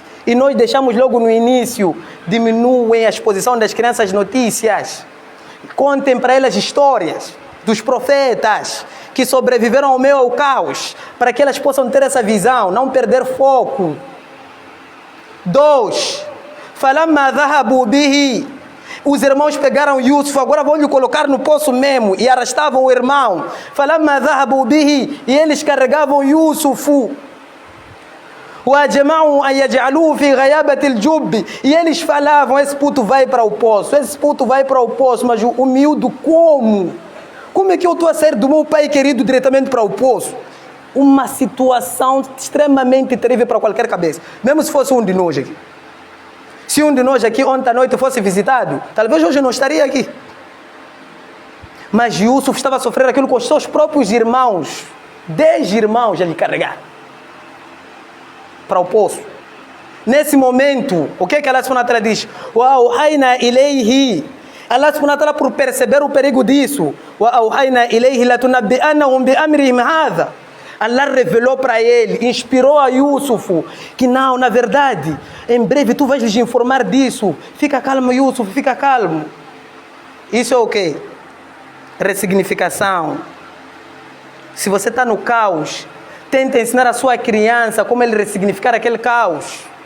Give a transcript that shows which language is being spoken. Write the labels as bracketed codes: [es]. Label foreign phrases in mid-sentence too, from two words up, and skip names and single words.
[pt] E nós deixamos logo no início, diminuem a exposição das crianças às notícias. Contem para elas histórias dos profetas que sobreviveram ao meio ao caos, para que elas possam ter essa visão, não perder foco. 2. [ar] فَلَمَّا ذَهَبُوا بِهِ. [pt] Os irmãos pegaram Yusuf, agora vão lhe colocar no poço mesmo, e arrastavam o irmão. [ar] فَلَمَّا ذَهَبُوا بِهِ. [pt] E eles carregavam Yusuf. [ar] وَأَجْمَعُوا أَنْ يَجْعَلُوهُ فِي غَيَابَةِ الْجُبِّ. [pt] E eles falavam, esse puto vai para o poço, esse puto vai para o poço. Mas o miúdo, como? Como é que eu estou a sair do meu pai querido diretamente para o poço? Uma situação extremamente terrível para qualquer cabeça. Mesmo se fosse um de nós aqui. Se um de nós aqui ontem à noite fosse visitado, talvez hoje não estaria aqui. Mas Yusuf estava a sofrer aquilo com os seus próprios irmãos. 10 irmãos a lhe carregar para o poço. Nesse momento, o que é que [ar] الله سبحانه وتعالى [pt] diz? [ar] وَأَوْحَيْنَا إِلَيْهِ. الله سبحانه وتعالى, [pt] por perceber o perigo disso, [ar] وَأَوْحَيْنَا إِلَيْهِ لَتُنَبِّئَنَّهُمْ بِأَمْرِهِمْ هَذَا. [pt] Allah revelou para ele, inspirou a Yusuf, que não, na verdade, em breve tu vais lhes informar disso. Fica calmo, Yusuf, fica calmo. Isso é o quê? Ressignificação. Se você está no caos, tenta ensinar a sua criança como ele ressignificar aquele caos.